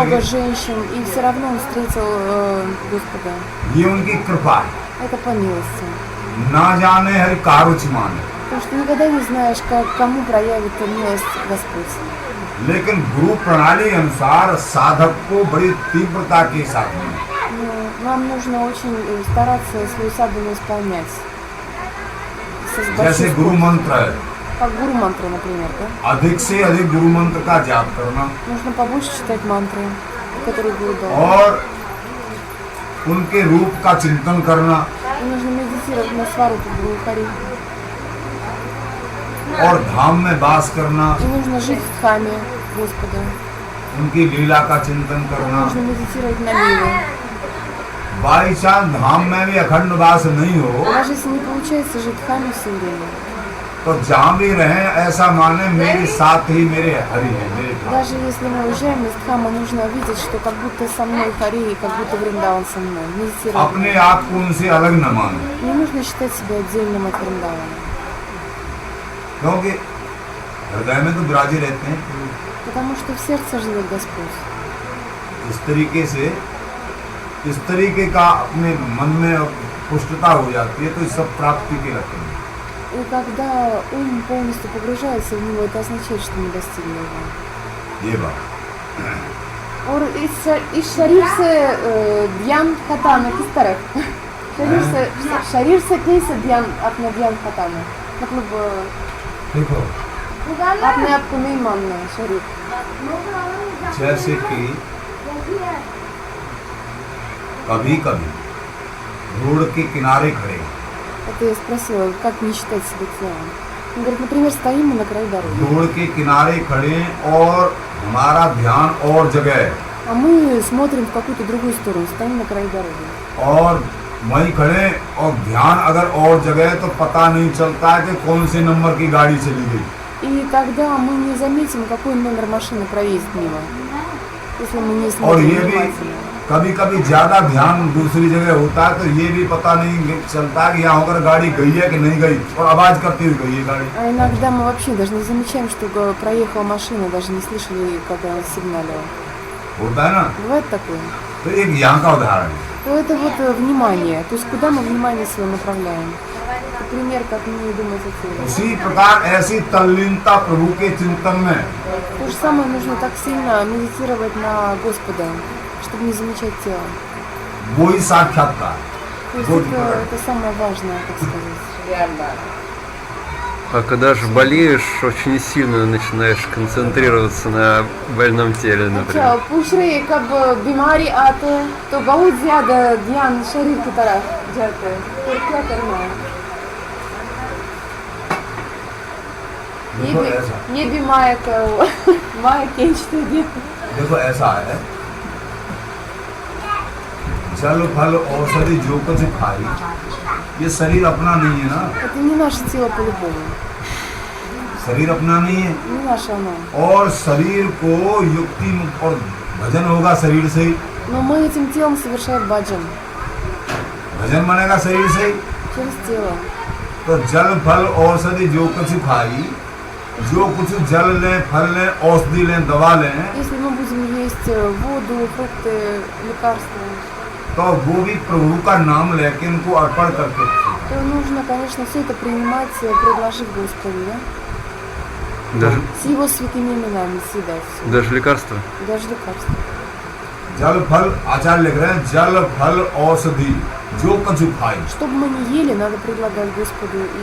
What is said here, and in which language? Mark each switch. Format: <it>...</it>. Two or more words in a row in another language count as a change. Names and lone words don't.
<ru>много</ru> <hi>गए।</hi> <ru>женщин, и все равно он встретил Господа.</ru> <hi>ये उनकी कृपा है।</hi> <ru>Это по милости.</ru> <hi>ना जाने हरि कारुच माने,</hi> <ru>Потому что никогда не знаешь, кому проявит милость Господь.</ru> <hi>लेकिन गुरु प्रणाली अनुसार साधक को बड़ी तीव्रता के साथ में</hi> <ru>Но нам нужно очень стараться свою садхану исполнять. С большой</ru> <hi>जैसे गुरु</hi> <ru>скоростью.</ru> <hi>मंत्र है,</hi> <ru>Как гуру мантру, например, да?</ru> <hi>अधिक से अधिक गुरु मंत्र का जाप करना</hi> <ru>Нужно побольше читать мантры, которые гуру дал.</ru> <hi>और उनके रूप का चिंतन करना</hi> <ru>И нужно медитировать на сварупу Гуру Хари.</ru> <hi>और धाम में वास करना,</hi> <ru>И нужно жить в дхаме Господа.</ru> <hi>उनकी लीला का चिंतन करना।</hi> <ru>Нужно медитировать на лиле.</ru> <en>by chance</en> <hi>धाम में भी अखंड वास नहीं हो,</hi> <ru>Даже если не получается жить в дхаме все время,</ru> <hi>तो जहाँ भी रहे ऐसा माने मेरे साथ ही मेरे हरि है, मेरे साथ।</hi> <ru>Даже если мы уезжаем из Дхама, нужно видеть, что как будто со мной Хари, как будто Вриндаван со мной. Медитировать.</ru> <hi>अपने आप को उनसे अलग न मानो,</hi> <ru>Не нужно считать себя отдельным от Вриндавана.</ru> <hi>क्योंकि हृदय में तो विराजे रहते हैं।</hi> <ru>Потому что в сердце живет Господь.</ru> <hi>इस तरीके का अपने मन में पुष्टता हो जाती है तो इस सब प्राप्ति के लक्षण हैं।</hi> <ru>И когда ум полностью погружается в него, это означает, что мы достигли его.</ru> <hi>ये बात और इस शरीर से ध्यान खताना किस तरह शरीर से कैसे ध्यान अपना ध्यान खताना मतलब देखो, अपने आप को नहीं मानना है शरीर जैसे कि कभी कभी रोड के किनारे खड़े,</hi> <ru>это я спросила, как не считать себя телом. Он говорит, например, стоим мы на краю дороги.</ru> <hi>रोड के किनारे खड़े और हमारा ध्यान और जगह है,</hi> <ru>А мы смотрим в какую-то другую сторону, стоим на краю дороги.</ru> <hi>और वहीं खड़े और ध्यान अगर और जगह है तो पता नहीं चलता है कि कौन से नंबर की गाड़ी चली गई।</hi> <ru>И тогда мы не заметим, какой номер машины проедет мимо, если мы не</ru> <hi>और</hi> <ru>смотрим</ru> <hi>ये भी</hi> <ru>внимательно.</ru> <hi>कभी कभी ज्यादा ध्यान दूसरी जगह होता है तो ये भी पता नहीं चलता कि यहाँ होकर गाड़ी गई है कि नहीं गई और आवाज करती हुई गई है गाड़ी।</hi> <ru>А иногда мы вообще даже не замечаем, что проехала машина, даже не слышали, когда она сигналила.</ru> <hi>होता है ना,</hi> <ru>Бывает такое?</ru> <hi>तो एक यहाँ का उदाहरण है।</hi> <ru>То это вот внимание, то есть куда мы внимание свое направляем. Это пример, как мне думать о теле.</ru> <hi>उसी प्रकार ऐसी तल्लीनता प्रभु के चिंतन में</hi> <ru>То же самое нужно так сильно медитировать на Господа, чтобы не замечать тело.</ru> <hi>वो ही साक्षात्कार।</hi> <ru>То есть это самое важное, так сказать. А когда же болеешь, очень сильно начинаешь концентрироваться на больном теле, например.</ru> <hi>अच्छा पूछ रही है कब बीमारी आते हैं तो बहुत ज्यादा ध्यान शरीर की तरफ जाता है तो क्या करना है देखो ऐसा, ये भी माया का माया खींचते हैं देखो ऐसा है, जल फल औषधि जो कुछ खाई, ये शरीर अपना नहीं है ना,</hi> <ru>это не наше тело по-любому</ru> <hi>शरीर अपना नहीं है।</hi> <ru>не наше оно</ru> <hi>और शरीर को युक्ति और भजन होगा शरीर से ही,</hi> <ru>но мы этим телом совершаем баджан</ru> <hi>भजन बनेगा शरीर से ही।</hi> <ru>через тело</ru> <hi>तो जल फल औषधि जो कुछ खाई, जो कुछ जल लें, फल लें, औषधि लें, दवा लें,</hi> <ru>если мы будем есть воду фрукты лекарства</ru> <hi>तो वो भी प्रभु का नाम लेके उनको अर्पण करके,</hi> <ru>то нужно конечно все это принимать предложив Господу да? Даже, с его святыми именами съедать всё. даже лекарства? Даже лекарства.</ru> <hi>जल फल आचार्य लिख रहे हैं, जल फल औषधि जो कुछ खाई,</hi> <ru>Что бы мы ни ели, надо предлагать Господу и</ru>